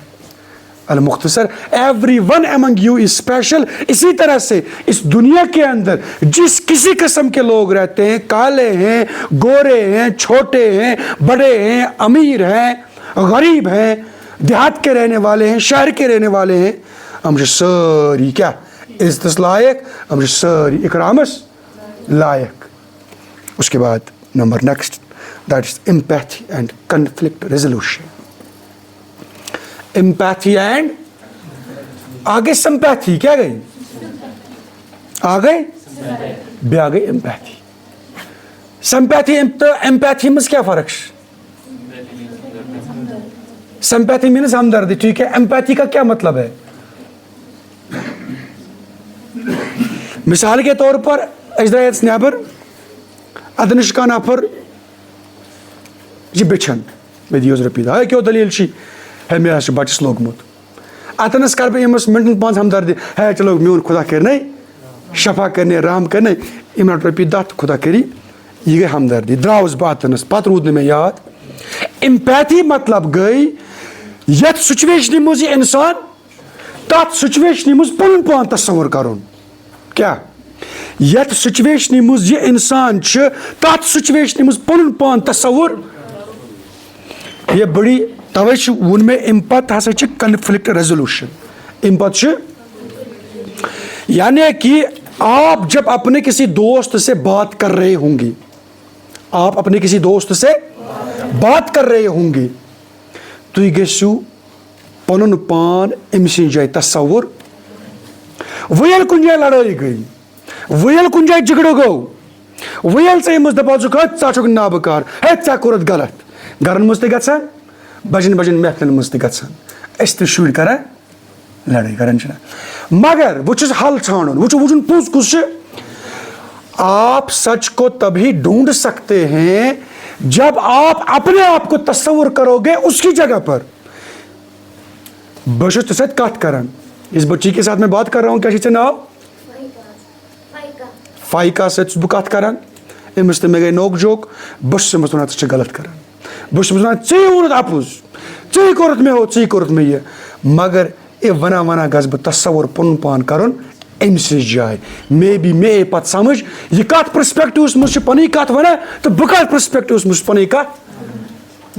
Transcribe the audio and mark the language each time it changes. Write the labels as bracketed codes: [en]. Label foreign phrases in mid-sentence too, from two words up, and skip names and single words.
[en] المختصر everyone among you is special. [ur] اسی طرح سے اس دنیا کے اندر جس کسی قسم کے لوگ رہتے ہیں کالے ہیں گورے ہیں چھوٹے ہیں بڑے ہیں امیر ہیں غریب ہیں دیہات کے رہنے والے ہیں شہر کے رہنے والے ہیں [ks] ہم چھِ سٲری کیا عزتس لائق ہم چھِ سٲری اکرامس لائق. [ur] اس کے بعد [en] number next that is empathy and conflict resolution. empathy and [ks] آگے سمپیتھی کیا گئی آگے بے آگے امپیتھی. [ur] سمپیتھی امپیتھی میں کیا فرق ہے؟ [en] sympathy means [ur] ہمدردی ٹھیک ہے. امپیتھی کا کیا مطلب ہے؟ مثال کے طور پر [ks] أسۍ درٛاے اَتھ نیبر اتنس کانٛہہ نفر یہِ بیچھن مےٚ دِیو رۄپیہِ دہ ہے کیٛاہ دٔلیٖل چھِ ہے مےٚ حظ چھُ بَچَس لوگمُت. اتنس کر بہٕ أمِس مِنٹن 5 ہمدردی ہے چلو میون خدا کرنے شفا کرنے رحم کرنے یِم رٹ رۄپیہِ 10 خدا کری یہِ گٔے ہمدردی. درٛاوُس بہٕ اتنس پتہٕ روٗد نہٕ مےٚ یاد. امپیتھی مطلب گٔے یتھ سچویشنہِ منٛز یہِ انسان تتھ سچویشنہِ منٛز پنُن پان تصور کرُن. کیا یتھ سچویشنہِ منٛز یہِ انسان چھُ تتھ سچویشنہِ منٛز پنُن پان تصور یہ بڑی توے وون مےٚ امہِ پتہٕ ہسا چھِ [en] conflict resolution. [ur] امہِ پتہٕ چھُ یعنی کہ آپ جب اپنے کسی دوست سے بات کر رہے ہوں گے، آپ اپنے کسی دوست سے بات کر رہے ہوں گے، [ks] تُہۍ گٔژھِو پنُن پان أمۍ سٕنٛدِ جایہِ تصور، وۄنۍ ییٚلہِ کُنہِ جایہِ لڑٲے گٔے، وۄنۍ ییٚلہِ کُنہِ جایہِ جھگڑٕ گوٚو، وۄنۍ ییٚلہِ ژٕ أمِس دپان چھُکھ ہے ژٕ چھُکھ نابکار، ہے ژےٚ کوٚرُتھ غلط، گرن منٛز تہِ گژھان، بجن بجن محفلن منٛز تہِ گژھان، أسۍ تہِ شُرۍ کران لڑٲے کران چھِنہ، مگر وۄنۍ چھُس حل ژھانڈُن، وۄنۍ چھُ وٕچھُن پوٚز کُس چھُ۔ [ur] آپ سچ کو تبھی ڈھونڈ سکتے ہیں جب آپ اپنے آپ کو تصور کرو گے اس کی جگہ پر۔ [ks] بہٕ چھُس ژےٚ سۭتۍ کتھ کران، [ur] اس بچی کے ساتھ میں بات کر رہا ہوں، [ks] کیا چھُے ژےٚ ناو؟ فائقہ سۭتۍ چھُس بہٕ کتھ کران، أمِس تہٕ مےٚ گٔے نوک جوک، بہٕ چھُس أمِس ونان ژٕ چھُکھ غلط کران، بہٕ چھُس أمِس ونان ژےٚ ووٚنُتھ اپُز، ژےٚ کوٚرُتھ مےٚ ہُہ، ژےٚ کوٚرُتھ مےٚ یہِ، مگر ونان ونان گژھٕ بہٕ تصور پنُن پان کرُن أمۍ سٕنٛز جایہِ، [en] may be [ks] مےٚ یی پتہٕ سمجھ یہِ کتھ پرسپیکٹِوس منٛز چھِ پنٕنۍ کتھ ونان تہٕ بہٕ کتھ پرسپیکٹِوس منٛز چھُس پنٕنۍ کتھ۔